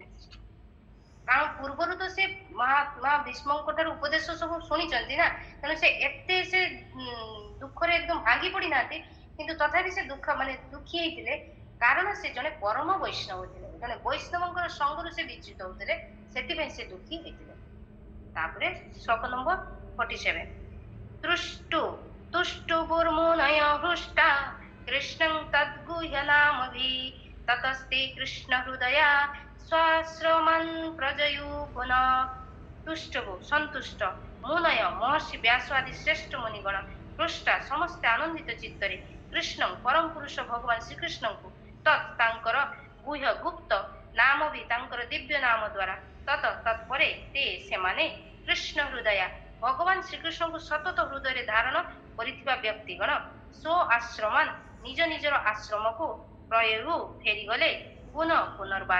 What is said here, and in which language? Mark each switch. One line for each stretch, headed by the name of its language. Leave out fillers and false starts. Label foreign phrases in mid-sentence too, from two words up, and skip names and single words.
Odia: କାରଣ ପୂର୍ବରୁ ତ ସେ ମା ଭୀଷ୍ମଙ୍କ ଠାରୁ ଉପଦେଶ ସବୁ ଶୁଣିଛନ୍ତି ନା, ତେଣୁ ସେ ଏତେ ଦୁଃଖରେ ଏକଦମ ଭାଙ୍ଗି ପଡିନାହାନ୍ତି, କିନ୍ତୁ ତଥାପି ସେ ଦୁଃଖୀ ହେଇଥିଲେ। କାରଣ ସେ ଜଣେ ପରମ ବୈଷ୍ଣବ ଥିଲେ, ଜଣେ ବୈଷ୍ଣବଙ୍କର ସଙ୍ଗରୁ ସେ ବିଚ୍ୟୁତ ହଉଥିଲେ, ସେଥିପାଇଁ ସେ ଦୁଃଖୀ ହେଇଥିଲେ। ତାପରେ ଶ୍ଲୋକ ନମ୍ବର 47
Sanskrit: तुष्टुर्मुनय हृष्टा कृष्णं तद्गुह्यनामभि ततस्ते कृष्ण हृदया स्वाश्रमन् प्रजयु पुनः। तुष्टु सन्तुष्ट, मुनय महर्षि व्यास आदि श्रेष्ठ मुनिगण, हृष्टा
Odia: ସମସ୍ତେ ଆନନ୍ଦିତ ଚିତ୍ତରେ, କୃଷ୍ଣ ପରମ ପୁରୁଷ ଭଗବାନ ଶ୍ରୀକୃଷ୍ଣଙ୍କୁ, ତତ୍ ତାଙ୍କର ଗୁହ୍ୟ ଗୁପ୍ତ ନାମ ବି ତାଙ୍କର ଦିବ୍ୟ ନାମ ଦ୍ୱାରା, ତତ୍ପରେ તે ସେମାନେ କୃଷ୍ଣ ହୃଦୟା ଭଗବାନ ଶ୍ରୀକୃଷ୍ଣଙ୍କୁ ସତତ ହୃଦୟରେ ଧାରଣ କରିଥିବା ବ୍ୟକ୍ତିଗଣ, ସ୍ୱ ଆଶ୍ରମାନ ନିଜ ନିଜର ଆଶ୍ରମକୁ ପ୍ରୟୋଗୁ ଫେରିଗଲେ ପୁନର୍ବାର।